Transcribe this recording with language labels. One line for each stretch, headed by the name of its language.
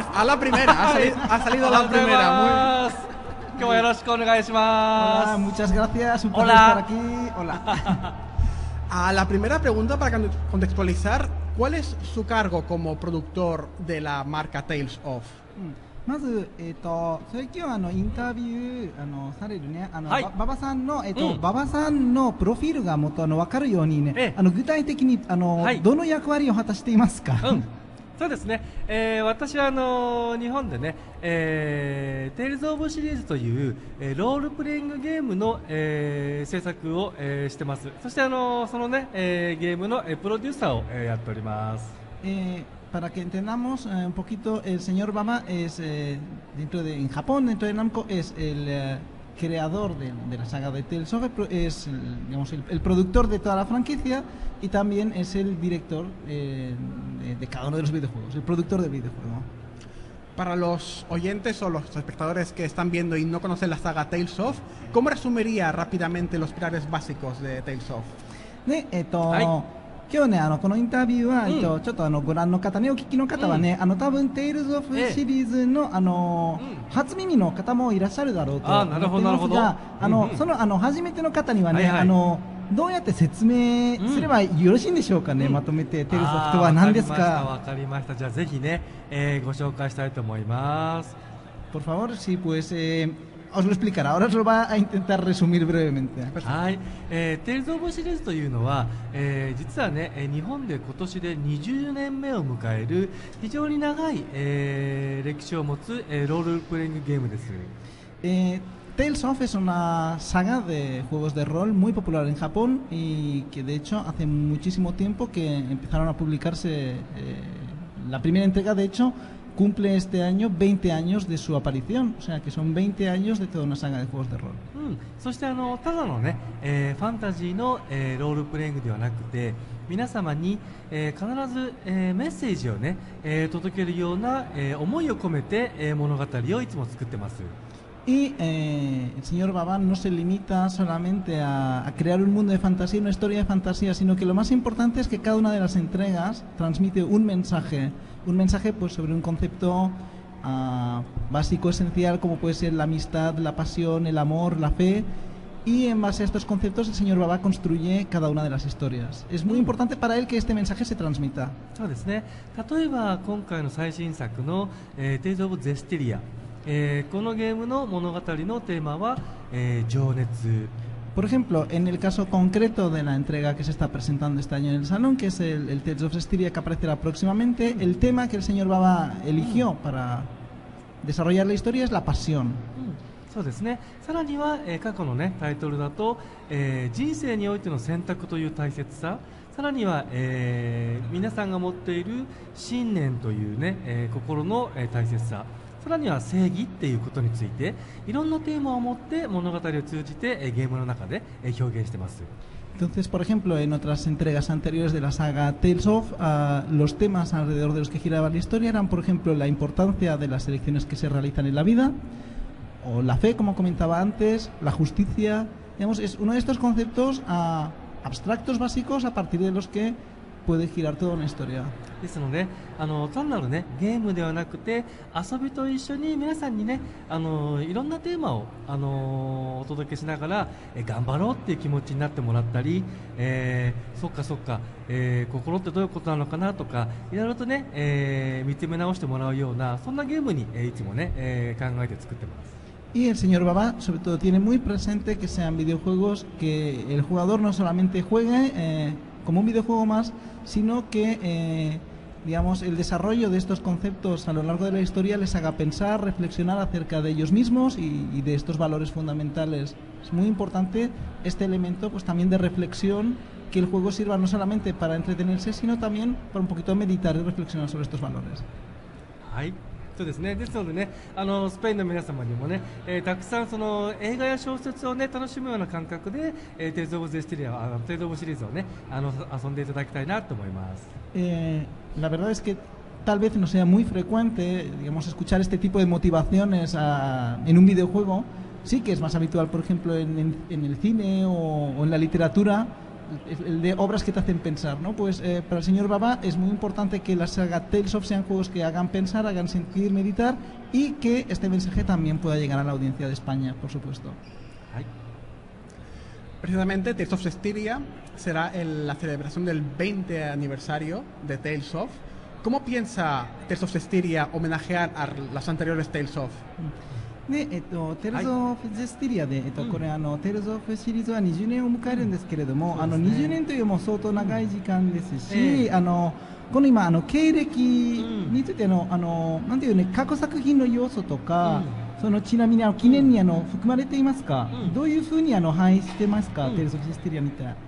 Spanish: A la primera, ha salido a la primera. Hola, muchas gracias, un placer estar aquí. Hola. La primera pregunta, para contextualizar, ¿cuál es su cargo como productor de la marca Tales of?
Japanese: まず、最近はインタビューされるね、はい、馬場さんの、馬場さんのプロフィールがもっと分かるようにね、具体的にはい、どの役割を果たしていますか？そうですね、私は日本でね、テイルズ・オブシリーズという、ロールプレイングゲームの、制作を、してます。そしてそのね、ゲームの、プロデューサーを、やっております。
Spanish: Para que entendamos un poquito, el señor Baba es, en Japón, dentro de Namco, es el creador de la saga de Tales of, es digamos, el productor de toda la franquicia y también es el director de cada uno de los videojuegos, el productor del videojuego. Para los oyentes o los espectadores que están viendo y no conocen la saga Tales of, ¿cómo resumiría rápidamente los pilares básicos de Tales of?
Japanese: 今日ね、このインタビューは、ちょっとご覧の方ね、お聞きの方はね、多分テイルズ・オフシリーズの、初耳の方もいらっしゃるだろうと思っていますが、その初めての方にはね、どうやって説明すればよろしいんでしょうかね、まとめてテイルズ・オフとは何ですか？わかりました。じゃあぜひね、ご紹介したいと思います。
Spanish: Por favor, sí, pues os lo explicará. Ahora os lo va a intentar resumir brevemente.
Japanese: はい、テイルズ・オブシリーズというのは、実はね、日本で今年で20年目を迎える非常に長い、歴史を持つ、ロールプレイングゲームです。
Spanish: Tales of es una saga de juegos de rol muy popular en Japón y que de hecho hace muchísimo tiempo que empezaron a publicarse. La primera entrega, de hecho, cumple este año 20 años de su aparición, o sea que son 20 años de toda una saga de juegos de rol.
Japanese: そしてただのね、ファンタジーの、ロールプレイングではなくて、皆様に、必ず、メッセージをね、届けるような、思いを込めて、物語をいつも作ってます。
Spanish: Y el señor Baba no se limita solamente a crear un mundo de fantasía, una historia de fantasía, sino que lo más importante es que cada una de las entregas transmite un mensaje pues sobre un concepto básico, esencial, como puede ser la amistad, la pasión, el amor, la fe, y en base a estos conceptos el señor Baba construye cada una de las historias. Es muy importante para él que este mensaje se transmita.
Japanese: そうですね。例えば今回の最新作の、Tales of Zestiria、このゲームの物語のテーマは、情熱。
Spanish: Por ejemplo, en el caso concreto de la entrega que se está presentando este año en el salón, que es el Tales of Zestiria, que aparecerá próximamente, el tema que el señor Baba eligió para desarrollar la historia es la pasión.
Japanese: そうですね。さらには、過去のねタイトルだと、人生においての選択という大切さ、さらには、皆さんが持っている信念というね、心の、大切さ、さらには正義っていうことについていろんなテーマを持って物語を通じてゲームの中で表現してます。
Spanish: Entonces, por ejemplo, en otras entregas anteriores de la saga Tales of, los temas alrededor de los que giraba la historia eran, por ejemplo, la importancia de las elecciones que se realizan en la vida, o la fe, como comentaba antes, la justicia. Digamos, es uno de estos conceptos abstractos básicos a partir de los que puede girar toda una historia.
Japanese: ですので、単なるねゲームではなくて遊びと一緒に皆さんにね、いろんなテーマをお届けしながら、頑張ろうっていう気持ちになってもらったり、そっかそっか、心ってどういうことなのかなとか、いろいろとね、見つめ直してもらうようなそんなゲームに、いつもね、考えて作ってます。
Spanish: Y el señor Baba, sobre todo, tiene muy presente que sean videojuegos que el jugador no solamente juegue como un videojuego más, sino que digamos, el desarrollo de estos conceptos a lo largo de la historia les haga pensar, reflexionar acerca de ellos mismos y de estos valores fundamentales. Es muy importante este elemento, pues también de reflexión, que el juego sirva no solamente para entretenerse, sino también para un poquito meditar y reflexionar sobre estos valores.
Japanese: はい。そうですね。ですのでね、スペインの皆様にもね、たくさんその映画や小説をね楽しむような感覚で、テイルズ・オブ・ゼステリア、テイルズ・オブシリーズをね遊んでいただきたいなと思います。
Spanish: La verdad es que tal vez no sea muy frecuente, digamos, escuchar este tipo de motivaciones en un videojuego. Sí que es más habitual, por ejemplo, en el cine o en la literatura, el de obras que te hacen pensar, ¿no? Pues para el señor Baba es muy importante que la saga Tales of sean juegos que hagan pensar, hagan sentir, meditar y que este mensaje también pueda llegar a la audiencia de España, por supuesto. Ay. Precisamente Tales of Styria será la celebración del 20 aniversario de Tales of. ¿Cómo piensa Tales of Styria homenajear a las anteriores Tales of?
Japanese: で、Tales of Styria で、これTales of シリーズは20年を迎えるんですけれども、20年というも相当長い時間ですし、この今経歴についてなんていうね、過去作品の要素とか、そのちなみに記念に含まれていますか、どういうふうに反映してますか、Tales of Styria みたいな。